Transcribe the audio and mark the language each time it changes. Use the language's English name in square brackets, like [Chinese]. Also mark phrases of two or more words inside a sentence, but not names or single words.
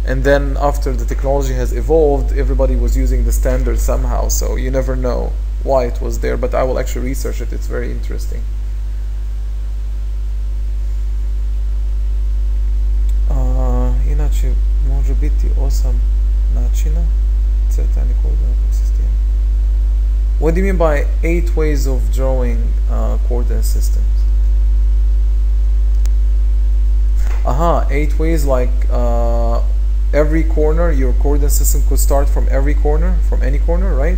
[English] and then after the technology has evolved, everybody was using the standard somehow, so you never know why it was there, but I will actually research it. It's very interesting. [Serbian] Inače, može biti 8 načina crtanja koordinatnog sistema. [English] What do you mean by 8 ways of drawing coordinate systems? Aha, 8 ways, like every corner, your coordinate system could start from every corner, from any corner, right?